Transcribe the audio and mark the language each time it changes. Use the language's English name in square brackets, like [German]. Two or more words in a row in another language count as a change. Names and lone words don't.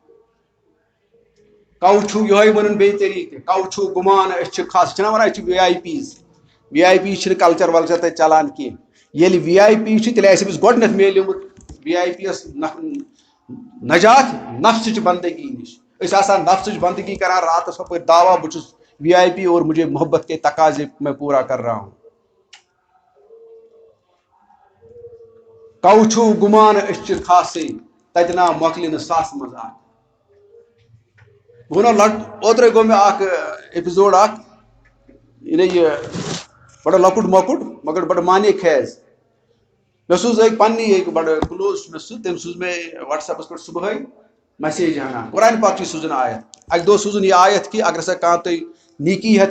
[Kashmiri] کو چھُ یِہوٚے وَنُن بیٚیہِ طریٖقہٕ کو چھُ گُمان أسۍ چھِ خاص چھِنہ ونان أسۍ چھِ وی آی پی چھِنہٕ کلچر ولچر تتہِ چلان کینٛہہ ییٚلہِ وی آی پی چھُ تیٚلہِ آسہِ أمِس گۄڈنیتھ میلیومُت وی آی پی یس نجات نفسٕچ بندگی نش أسۍ آسان نفسٕچ بندگی کران راتس ہپٲرۍ دعوا بہٕ چھُس وی آی پی [Urdu] اور مجھے محبت کے تقاضے میں پورا کر رہا ہوں [Kashmiri] کو چھُ گُمان أسۍ چھِ خاصٕے تتہِ نا مۄکلہِ نہٕ ساسہٕ منٛز اکھ بہٕ ونو اوترے گوٚو مےٚ اکھ ایپِسوڈ اکھ یعنی یہ بڑا لۄکُٹ مۄکُٹ مگر بڑٕ مانے خیز مےٚ سوٗز أکۍ پننی أکۍ بڑٕ کلوز چھُ مےٚ سُہ تٔمۍ سوٗز مےٚ وٹس ایپس پٮ۪ٹھ صبحٲے میسیج ہنا قرآن پاک چھُ سوٗزُن آیت اکہِ دۄہ سوٗزُن یہِ آیت کہِ اگر ہسا کانٛہہ تُہۍ نیکی ہٮ۪تھ